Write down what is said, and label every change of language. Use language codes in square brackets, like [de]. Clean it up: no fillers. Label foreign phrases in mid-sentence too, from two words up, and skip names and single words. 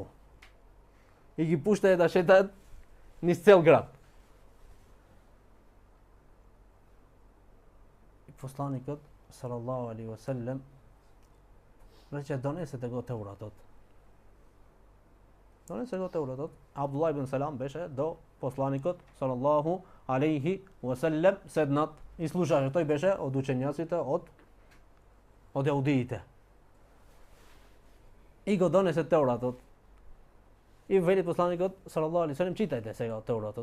[mk] И ги пушта да шетаат низ цел град. И посланикот [ar] صلى الله عليه وسلم [mk] рече: "Донесете го Теуратот." Донесе го Теуратот. Абдуллах ибн Салам беше до посланикот [ar] صلى الله عليه وسلم [mk] седнат и слушаше. Тој беше од учењаците од јаудиите. И го донесе Теуратот. И вели посланикот [ar] صلى الله عليه وسلم: [mk] "Читајте сега Теуратот."